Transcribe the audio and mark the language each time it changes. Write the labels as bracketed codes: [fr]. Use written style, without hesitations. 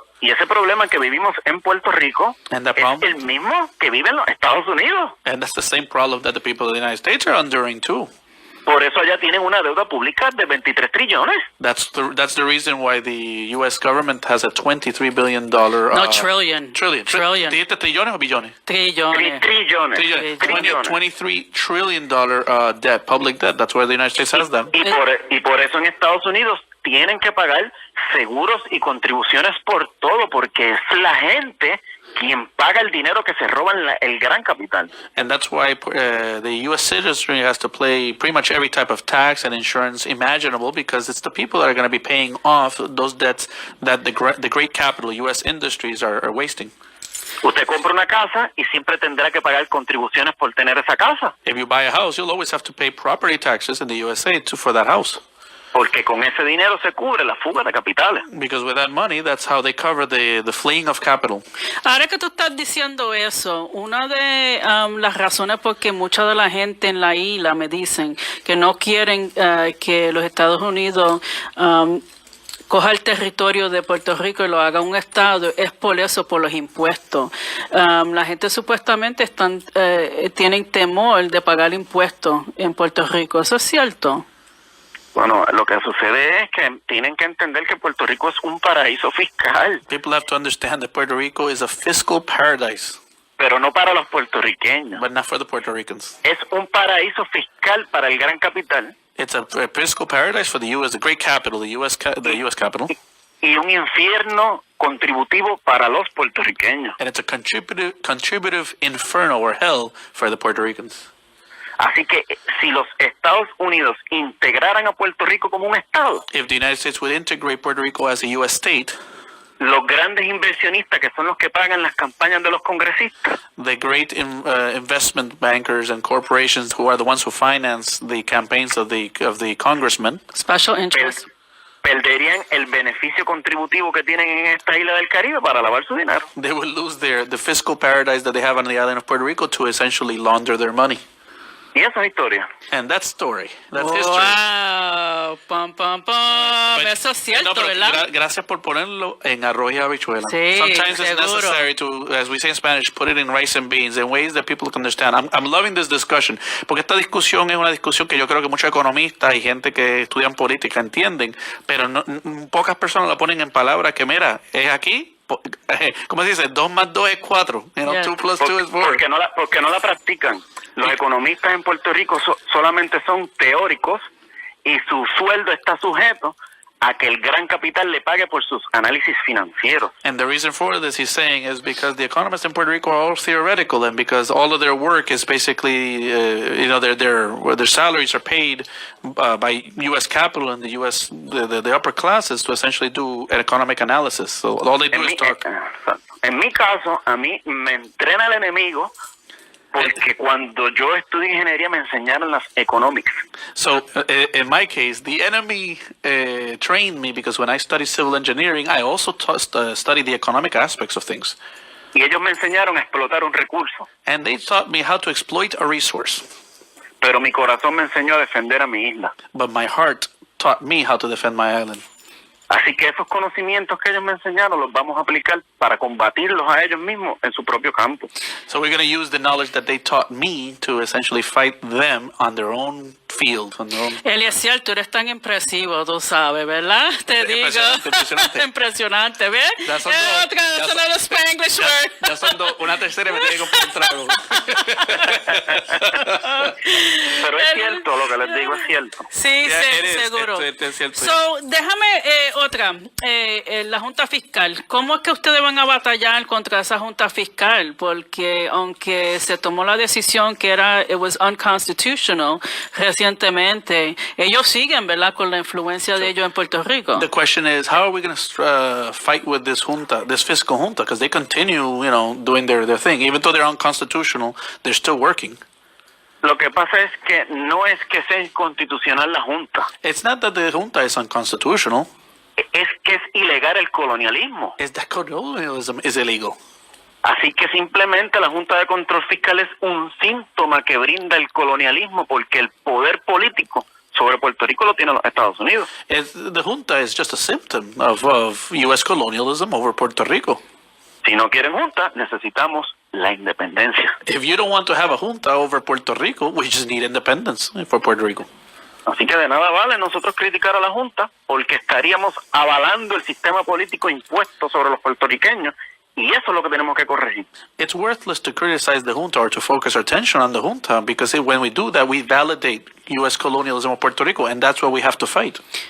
[es] Y ese problema que vivimos en Puerto Rico [en] And that [es] es [en] problem- [es] el mismo que viven los Estados Unidos. [en] And that's the same problem that the people of the United States are enduring too. [es] Por eso allá tienen una deuda pública de 23 trillones. [en] That's the reason why the U.S. government has a $23 billion No, trillion. Trillion. [es] ¿Dijiste trillones o billones? Trillones. Trillones. [en] Trillones. $23 trillion debt, public debt. That's where the United States has that. [es] Y por eso en Estados Unidos tienen que pagar seguros y contribuciones por todo, porque es la gente quien paga el dinero que se roban el gran capital. [en] And that's why the U.S. citizenry has to pay pretty much every type of tax and insurance imaginable, because it's the people that are going to be paying off those debts that the great capital U.S. industries are wasting. [es] Usted compra una casa y siempre tendrá que pagar contribuciones por tener esa casa, [en] If you buy a house, you'll always have to pay property taxes in the USA for that house. [es] porque con ese dinero se cubre la fuga de capitales. [en] Because with that money, that's how they cover the fleeing of capital. [es] Ahora que tú estás diciendo eso, una de las razones por que mucha de la gente en la isla me dicen que no quieren que los Estados Unidos coja el territorio de Puerto Rico y lo haga un estado es por eso, por los impuestos. La gente supuestamente tienen temor de pagar impuestos en Puerto Rico. ¿Eso es cierto? Bueno, lo que sucede es que tienen que entender que Puerto Rico es un paraíso fiscal. [en] People have to understand that Puerto Rico is a fiscal paradise. [es] pero no para los puertorriqueños. [en] but not for the Puerto Ricans. [es] Es un paraíso fiscal para el gran capital [en] It's a fiscal paradise for the U.S., the great capital, the U.S. capital, [es] y un infierno contributivo para los puertorriqueños. [en] and it's a contributive inferno or hell for the Puerto Ricans. [es] Así que si los Estados Unidos integraran a Puerto Rico como un estado, [en] If the United States would integrate Puerto Rico as a U.S. state, [es] los grandes inversionistas que son los que pagan las campañas de los congresistas, [en] the great investment bankers and corporations who are the ones who finance the campaigns of the congressmen, Special interest. [es] perderían el beneficio contributivo que tienen en esta isla del Caribe para lavar su dinero. [en] they will lose the fiscal paradise that they have on the island of Puerto Rico to essentially launder their money. [es] Y esa es historia. [en] And that's story. That's history. Wow, pam, pam, pam. But- [es] Eso es cierto, no, pero ¿verdad? gracias por ponerlo en arroz y habichuela. Sí, [en] Sometimes it's [es] seguro. [en] necessary to, as we say in Spanish, put it in rice and beans in ways that people can understand. I'm loving this discussion, [es] porque esta discusión es una discusión que yo creo que muchos economistas y gente que estudian política entienden, pero pocas personas la ponen en palabras que, mira, es aquí, ¿cómo se dice? 2 más 2 es 4. [en] You know, Yeah. 2 plus 2 is 4. [es] Porque no la practican. Los economistas en Puerto Rico solamente son teóricos y su sueldo está sujeto a que el gran capital le pague por sus análisis financieros. [en] And the reason for this, he's saying, is because the economists in Puerto Rico are all theoretical, and because all of their work is basically, their salaries are paid by U.S. capital and the U.S. the upper classes to essentially do an economic analysis. So all they do is talk. [es] En mi caso, a mí me entrena el enemigo porque cuando yo estudié ingeniería me enseñaron las economics. [en] So in my case, the enemy trained me because when I studied civil engineering, I also studied the economic aspects of things. [es] Y ellos me enseñaron a explotar un recurso. [en] And they taught me how to exploit a resource. [es] Pero mi corazón me enseñó a defender a mi isla. [en] But my heart taught me how to defend my island. [es] Así que esos conocimientos que ellos me enseñaron los vamos a aplicar para combatirlos a ellos mismos en su propio campo. [en] So we're going to use the knowledge that they taught me to essentially fight them on their own field. On their own. [es] Eliezer, tú eres tan impresivo, tú sabes, ¿verdad? Te digo. Impresionante. Impresionante, ¿ves? Ya son dos. Otra, Ya son- [en] another Spanglish word. [es] Ya son dos. Una tercera y me tiene que comprar un trago. Pero es cierto, lo que les digo es cierto. Sí, [en] Yeah, [es] sí, [en] it is. [es] seguro. Es cierto. So, déjame otra. La Junta Fiscal. ¿Cómo es que ustedes van a batallar contra esa Junta Fiscal? Porque aunque se tomó la decisión que [en] it was unconstitutional [es] recientemente, ellos siguen, ¿verdad? Con la influencia de ellos en Puerto Rico. [en] The question is, how are we going to fight with this junta, this fiscal junta? Because they continue, doing their thing. Even though they're unconstitutional, they're still working. [es] Lo que pasa es que no es que sea inconstitucional la Junta, [en] It's not that the junta is unconstitutional. [es] es que es ilegal el colonialismo. [en] It's that colonialism is illegal. [es] Así que simplemente la Junta de Control Fiscal es un síntoma que brinda el colonialismo porque el poder político sobre Puerto Rico lo tienen los Estados Unidos. [en] The junta is just a symptom of U.S. colonialism over Puerto Rico. [es] Si no quieren Junta, necesitamos la independencia. [en] If you don't want to have a junta over Puerto Rico, we just need independence for Puerto Rico. [es] Así que de nada vale nosotros criticar a la Junta porque estaríamos avalando el sistema político impuesto sobre los puertorriqueños y eso es lo que tenemos que corregir. [en] It's worthless to criticize the junta or to focus our attention on the junta because when we do that, we validate U.S. colonialism of Puerto Rico, and that's what we have to fight.